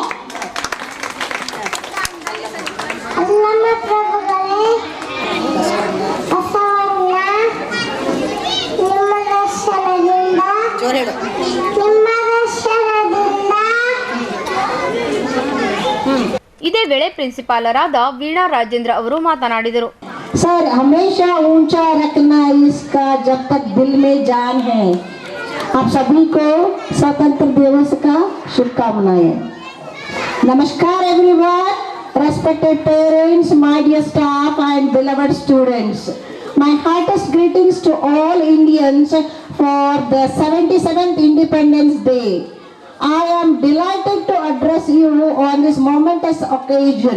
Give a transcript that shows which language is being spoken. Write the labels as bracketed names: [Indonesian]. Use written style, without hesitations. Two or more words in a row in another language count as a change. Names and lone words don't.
[Kannada] ನಮ್ಮ ಪ್ರಭುಗಳೇ ಬಸವಣ್ಣ ನಿಮ್ಮ ದರ್ಶನದಿಂದ ಇದೇ ವೇಳೆ ಪ್ರಿನ್ಸಿಪಾಲರಾದ ವೀಣಾ ರಾಜೇಂದ್ರ ಅವರು ಮಾತನಾಡಿದರು. [Hindi] सर हमेशा ऊंचा रखना इसका जब तक दिल में जान है. आप सभी को स्वतंत्र दिवस का शुभकामनाएं. [English] नमस्कार एवरीवन, respected parents, my dear staff and beloved students. My heartiest greetings to all Indians for the 77th Independence Day. I am delighted to address you on this momentous occasion.